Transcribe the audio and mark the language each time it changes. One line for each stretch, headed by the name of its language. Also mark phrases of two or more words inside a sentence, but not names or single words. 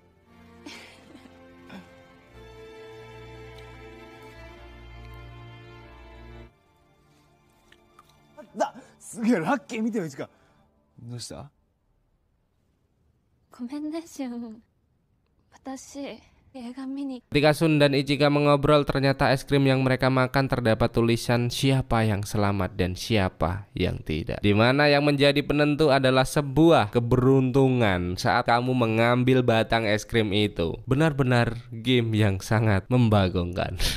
Japanese: すげえラッキー見てよ、いちか。どうした？ごめんね、シュン。私、映画見に。
Indonesian: Ketika Shun dan Ichika mengobrol, ternyata es krim yang mereka makan terdapat tulisan siapa yang selamat dan siapa yang tidak. Dimana yang menjadi penentu adalah sebuah keberuntungan saat kamu mengambil batang es krim itu. Benar-benar game yang sangat membagongkan.